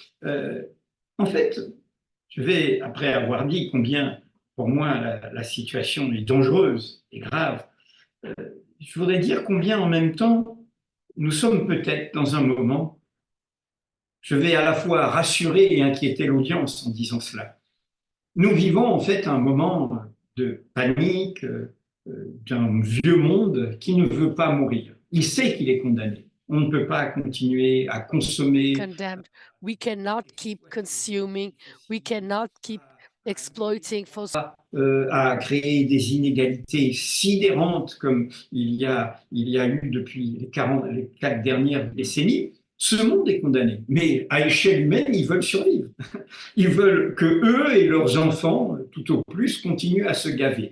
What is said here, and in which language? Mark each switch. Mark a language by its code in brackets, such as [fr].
[fr] En fait, je vais, après avoir dit combien pour moi la situation est dangereuse et grave, je voudrais dire combien en même temps nous sommes peut-être dans un moment, je vais à la fois rassurer et inquiéter l'audience en disant cela. Nous vivons en fait un moment de panique, d'un vieux monde qui ne veut pas mourir. Il sait qu'il est condamné. On ne peut pas continuer à consommer. [en] Condemned. We cannot keep consuming. We cannot keep exploiting fossil. [fr] À créer des inégalités sidérantes comme il y a eu depuis les 4 dernières décennies. Ce monde est condamné, mais à échelle humaine, ils veulent survivre. Ils veulent que eux et leurs enfants, tout au plus, continuent à se gaver.